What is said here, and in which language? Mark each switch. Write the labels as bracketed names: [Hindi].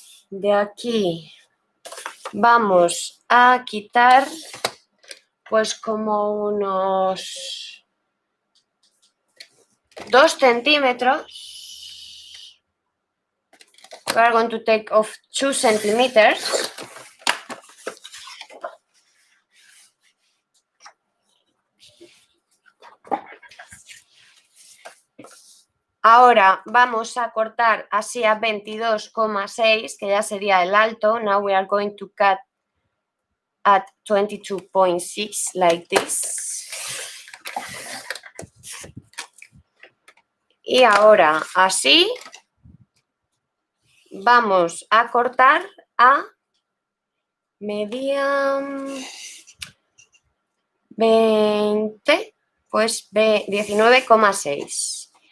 [Spanish] De aquí vamos a quitar pues como unos 2 centímetros. [English] We are going to take off 2 centimeters. [Spanish] Ahora vamos a cortar así a 22,6, que ya sería el alto. [English] Now we are going to cut at 22.6 like this. [Spanish] Y ahora así vamos a cortar a media 20, pues 19,6.